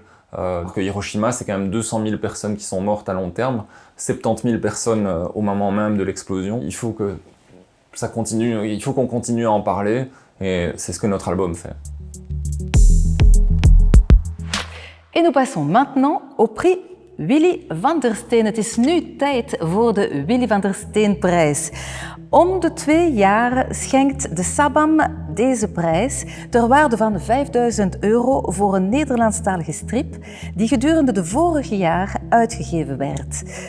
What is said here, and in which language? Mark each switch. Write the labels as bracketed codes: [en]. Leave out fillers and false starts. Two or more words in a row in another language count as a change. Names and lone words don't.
[fr] Que Hiroshima, c'est quand même 200 000 personnes qui sont mortes à long terme, 70 000 personnes au moment même de l'explosion. Il faut que ça continue, il faut qu'on continue à en parler, et c'est ce que notre album fait. En nous passons maintenant au prix Willy van der Steen. [nl] Het is nu tijd voor de Willy van der Steenprijs. Om de 2 jaar schenkt de Sabam deze prijs ter waarde van €5.000 voor een Nederlandstalige strip die gedurende de vorige jaar uitgegeven werd.